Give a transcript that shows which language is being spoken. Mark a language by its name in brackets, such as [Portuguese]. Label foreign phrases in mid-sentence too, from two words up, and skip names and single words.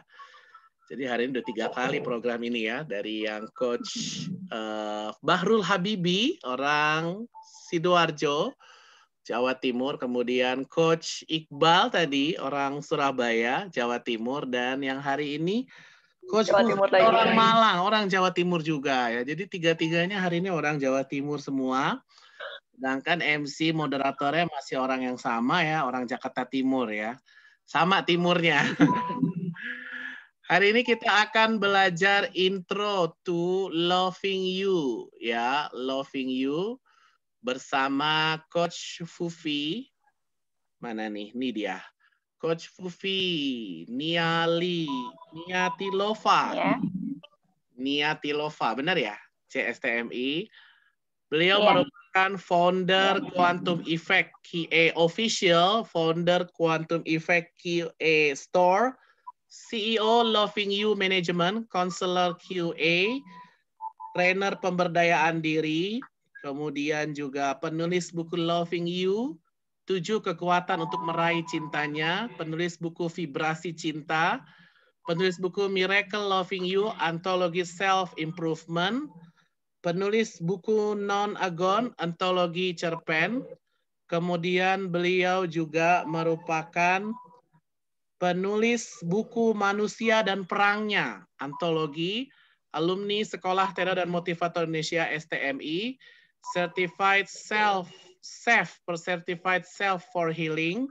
[Indonesian] Jadi hari ini udah 3 kali program ini ya, dari yang Coach Bahrul Habibi, orang Sidoarjo, Jawa Timur, kemudian Coach Iqbal tadi, orang Surabaya, Jawa Timur, dan yang hari ini Coach orang Malang, orang Jawa Timur juga ya. Jadi tiga-tiganya hari ini orang Jawa Timur semua. Sedangkan MC moderatornya masih orang yang sama ya, orang Jakarta Timur ya. Sama timurnya. Hari ini kita akan belajar [English] intro to loving you [Indonesian] ya, [English] loving you [Indonesian] bersama Coach Fufi. Mana nih? Ini dia. Coach Fufi Niatilova. Ya. Niatilova, benar ya? CSTMI. Beliau merupakan founder Quantum Effect QA Official, founder Quantum Effect QA Store, CEO Loving You Management, Counselor QA, trainer pemberdayaan diri, kemudian juga penulis buku Loving You, 7 kekuatan untuk meraih cintanya, penulis buku Vibrasi Cinta, penulis buku Miracle Loving You, antologi [English] Self Improvement, [Indonesian] penulis buku Non-Agon, antologi cerpen, kemudian beliau juga merupakan penulis buku Manusia dan Perangnya, antologi, alumni Sekolah Trainer dan Motivator Indonesia STMI, [English] Certified Certified Self for Healing.